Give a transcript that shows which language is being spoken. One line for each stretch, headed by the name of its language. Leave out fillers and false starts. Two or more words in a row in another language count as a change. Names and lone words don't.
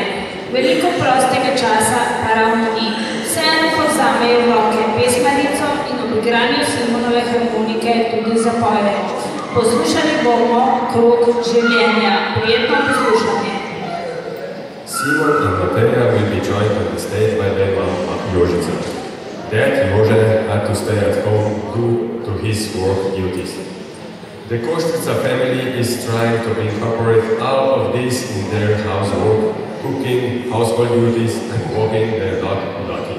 Slovenian: Veliko prostega časa pa ravno ni. Vseeno pa vzamejo v roke pesmarico in ob igranju Simonove harmonike tudi zapoje. Poslušali bomo Krog življenja. Prijetno poslušanje.
English: Simon and Mateja will be joined on the stage by their mom, Jožica. Dad, Jože, had to stay at home due to his work duties. The Koštrica family is trying to incorporate all of this in their housework, cooking, household duties, and walking their dog, Lucky.